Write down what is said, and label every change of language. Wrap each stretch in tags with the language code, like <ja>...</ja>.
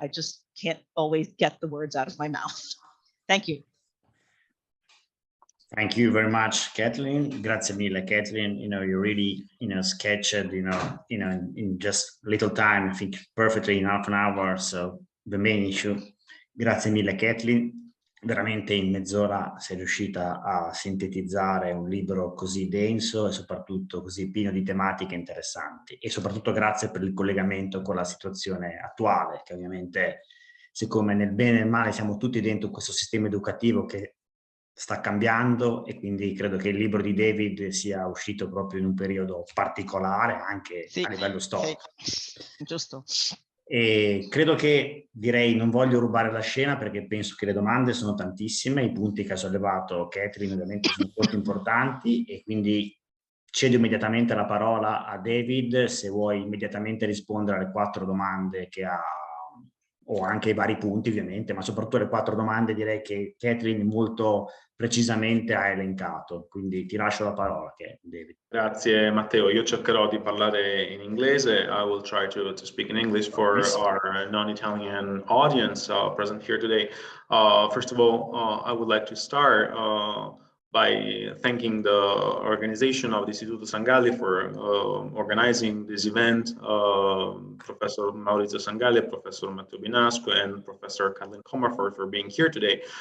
<en>I just can't always get the words out of my mouth. Thank you. Thank you very much, Kathleen.</en> <it>Grazie mille, Kathleen.</it> <en>You really, sketched, in just little time, I think perfectly in half an hour. So the main issue.</en> <it>Grazie mille, Kathleen. Veramente in mezz'ora sei riuscita a sintetizzare un libro così denso e soprattutto così pieno di tematiche interessanti, e soprattutto grazie per il collegamento con la situazione attuale, che ovviamente, siccome nel bene e nel male siamo tutti dentro questo sistema educativo che sta cambiando, e quindi credo che il libro di David sia uscito proprio in un periodo particolare anche a livello storico. Sì, giusto. E credo che, non voglio rubare la scena perché penso che le domande sono tantissime, i punti che ha sollevato Kathleen ovviamente sono molto importanti, e quindi cedo immediatamente la parola a David se vuoi immediatamente rispondere alle 4 domande che ha, o anche ai vari punti ovviamente, ma soprattutto le 4 domande direi che Kathleen molto precisamente ha elencato, quindi ti lascio la parola, David. Grazie Matteo, io cercherò di parlare in inglese.</it> <en>I will try to speak in English for our non-Italian audience present here today. First of all, I would like to start by thanking the organization of the Istituto Sangalli for organizing this event, Professor Maurizio Sangalli, Professor Matteo Binasco, and Professor Kathleen Comerford for being here today.</en>